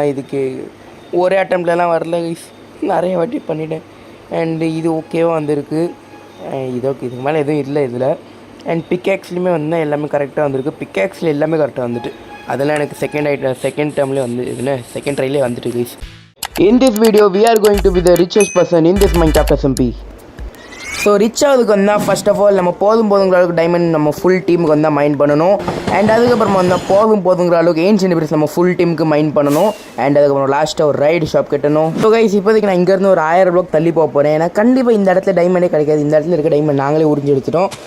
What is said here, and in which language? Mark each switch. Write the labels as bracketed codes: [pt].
[ta] ஆனால் இதுக்கு ஒரே அட்டம்ப்ட்லாம் வரல, நிறைய வாட்டி பண்ணிட்டேன். அண்டு இது ஓகேவாக வந்திருக்கு. இது ஓகே, இதுக்கு மேலே எதுவும் இல்லை இதில். அண்ட் பிக்ஆக்ஸ்லையுமே வந்து எல்லாமே கரெக்டாக வந்திருக்கு. பிக்ஆக்ஸில் எல்லாமே கரெக்டாக வந்துட்டு அதெல்லாம் எனக்கு செகண்ட் டேர்ம்லேயே வந்து இதில் செகண்ட் ட்ரைலே வந்துட்டு guys. [en] In this video we are going to be the richest person in this Minecraft SMP. [ta] So rich ஆகுதுக்கு வந்தால் ஃபர்ஸ்ட் ஆஃப் ஆல் நம்ம போதுங்கிற அளவுக்கு டைமண்ட் நம்ம ஃபுல் டீமுக்கு வந்தால் மைண்ட் பண்ணணும். அண்ட் அதுக்கப்புறமா வந்தால் போதுங்கிற அளவுக்கு ஏன்ஷியன்ட் பிரிட்ஸ் நம்ம ஃபுல் டீமுக்கு மைண்ட் பண்ணணும். அண்ட் அதுக்கப்புறம் லாஸ்ட்டாக ஒரு ரைடு ஷாப் கட்டணும். ஸோ கைஸ், இப்போதைக்கு நான் இங்கேருந்து ஒரு 1000 block தள்ளி போக போகிறேன். ஏன்னா கண்டிப்பாக இந்த இடத்துல டைமண்டே கிடைக்காது. இந்த இடத்துல இருக்க டைமண்ட் நாங்களே உறிஞ்சி எடுத்துட்டோம்.